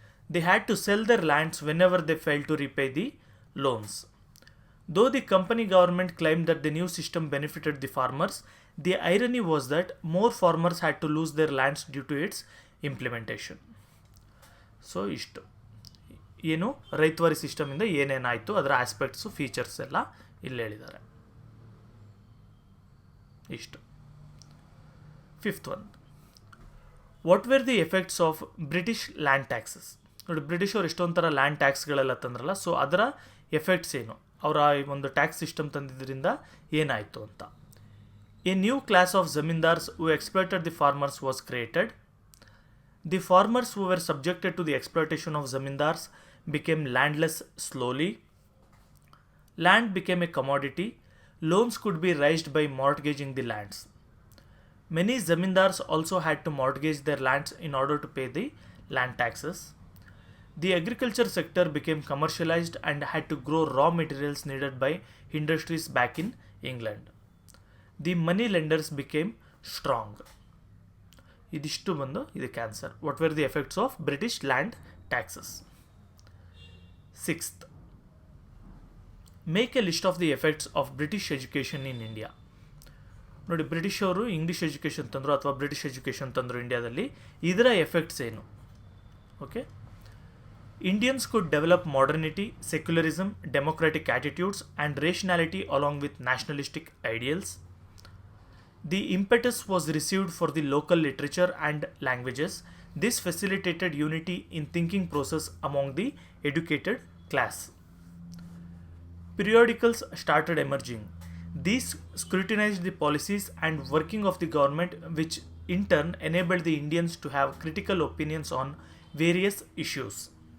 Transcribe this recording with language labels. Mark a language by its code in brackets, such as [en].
[en] They had to sell their lands whenever they failed to repay the loans. Though the company government claimed that the new system benefited the farmers, the irony was that more farmers had to lose their lands due to its implementation. [kn] So ಇಷ್ಟು ಏನು ರೈತವಾರಿ ಸಿಸ್ಟಮಿಂದ ಏನೇನಾಯಿತು, ಅದರ aspects, features ಎಲ್ಲ ಇಲ್ಲಿ ಹೇಳಿದ್ದಾರೆ. [en] ಇಷ್ಟು. Fifth one, what were the effects of British land taxes. [kn] ನೋಡಿ, ಬ್ರಿಟಿಷರು ಎಷ್ಟೊಂದು ಥರ ಲ್ಯಾಂಡ್ ಟ್ಯಾಕ್ಸ್ಗಳೆಲ್ಲ ತಂದ್ರಲ್ಲ, ಸೊ ಅದರ ಎಫೆಕ್ಟ್ಸ್ ಏನು, ಅವರ ಒಂದು ಟ್ಯಾಕ್ಸ್ ಸಿಸ್ಟಮ್ ತಂದಿದ್ದರಿಂದ ಏನಾಯಿತು ಅಂತ. [en] A new class of zamindars who exploited the farmers was created. The farmers who were subjected to the exploitation of zamindars became landless slowly. Land became a commodity. Loans could be raised by mortgaging the lands. Many zamindars also had to mortgage their lands in order to pay the land taxes. The agriculture sector became commercialized and had to grow raw materials needed by industries back in England. The money lenders became strong. [kn] ಇದಿಷ್ಟು ಬಂದು ಇದಕ್ಕೆ answer. [en] What were the effects of British land taxes. Sixth, make a list of the effects of British education in India. [kn] ನೋಡಿ, British ಅವರು English education ತಂದರು ಅಥವಾ British education ತಂದರು ಇಂಡಿಯಾದಲ್ಲಿ, ಇದರ ಎಫೆಕ್ಟ್ಸ್ ಏನು. [en] Okay, Indians could develop modernity, secularism, democratic attitudes and rationality along with nationalistic ideals. The impetus was received for the local literature and languages. This facilitated unity in thinking process among the educated class. Periodicals started emerging. These scrutinized the policies and working of the government, which in turn enabled the Indians to have critical opinions on various issues.